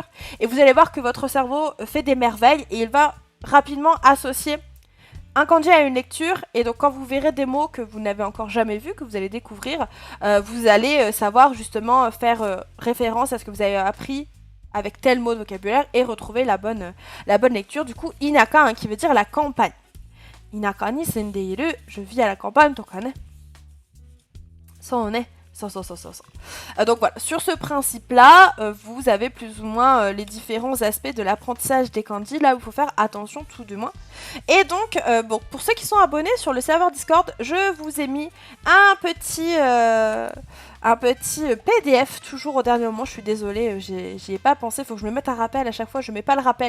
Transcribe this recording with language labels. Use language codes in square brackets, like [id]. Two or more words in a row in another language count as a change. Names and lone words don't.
[fr] Et vous allez voir que votre cerveau fait des merveilles et il va rapidement associer un kanji à une lecture. Et donc quand vous verrez des mots que vous n'avez encore jamais vus, que vous allez découvrir, vous allez savoir justement faire référence à ce que vous avez appris avec tel mot de vocabulaire et retrouver la bonne lecture. Du coup, Inaka, hein, qui veut dire la campagne. [ja] Inaka ni sendeiru, [fr] je vis à la campagne, [ja] toka ne. So ne. [fr] Donc voilà, sur ce principe-là, vous avez plus ou moins les différents aspects de l'apprentissage des kanji, là où il faut faire attention tout de moins. Et donc, bon, pour ceux qui sont abonnés sur le serveur Discord, je vous ai mis un petit PDF, toujours au dernier moment, je suis désolée, j'y ai pas pensé, faut que je me mette un rappel, à chaque fois je mets pas le rappel.